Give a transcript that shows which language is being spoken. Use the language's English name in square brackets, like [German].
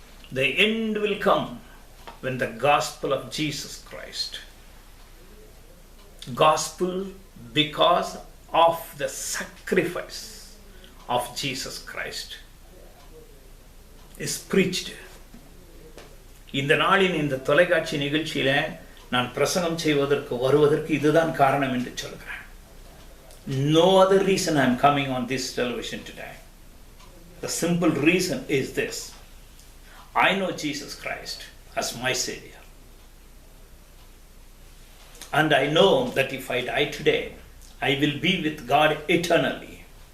[English] The end will come when the gospel of Jesus Christ, gospel because of the sacrifice of Jesus Christ, is preached. [Tamil] இந்த நாளின் இந்த தொலைக்காட்சி நிகழ்ச்சியில நான் பிரசங்கம் செய்வதற்கு வருவதற்கு இதுதான் காரணம் என்று சொல்கிறேன். [English] No other reason I am coming on this television today. The simple reason is this. I know Jesus Christ as my Savior. And I know that if I die today, I will be with God eternally.